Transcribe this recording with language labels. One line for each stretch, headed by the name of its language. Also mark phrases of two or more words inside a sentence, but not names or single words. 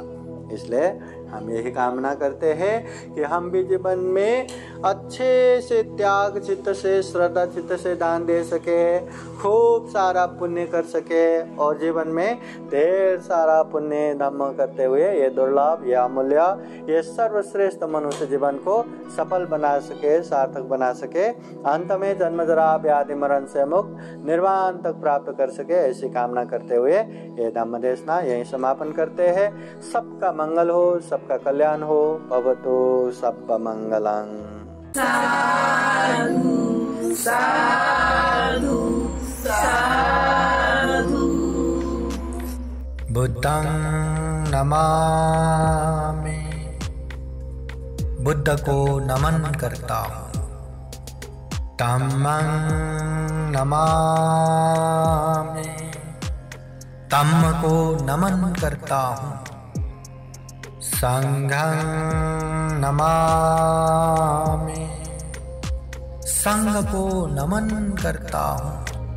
Hindi: इसलिए हम यही कामना करते हैं कि हम भी जीवन में अच्छे से त्याग चित्त से, श्रद्धा चित्त से दान दे सके, खूब सारा पुण्य कर सके और जीवन में ढेर सारा पुण्य धर्म करते हुए ये दुर्लभ, ये अमूल्य, ये सर्वश्रेष्ठ मनुष्य जीवन को सफल बना सके, सार्थक बना सके, अंत में जन्म जरा व्याधि मरण से मुक्त निर्वाण तक प्राप्त कर सके। ऐसी कामना करते हुए ये धम्म देशना यहीं समापन करते हैं। सबका मंगल हो, सबका कल्याण हो।
Pali: भवतु सबका मंगलम्। साधु साधु साधु। बुद्धं नमामि,
Hindi: बुद्ध को नमन करता हूँ।
Pali: धम्मं नमामि,
Hindi: धम्म को नमन करता हूँ।
Pali: संघं नमामि,
Hindi: संघ को नमन करता हूँ।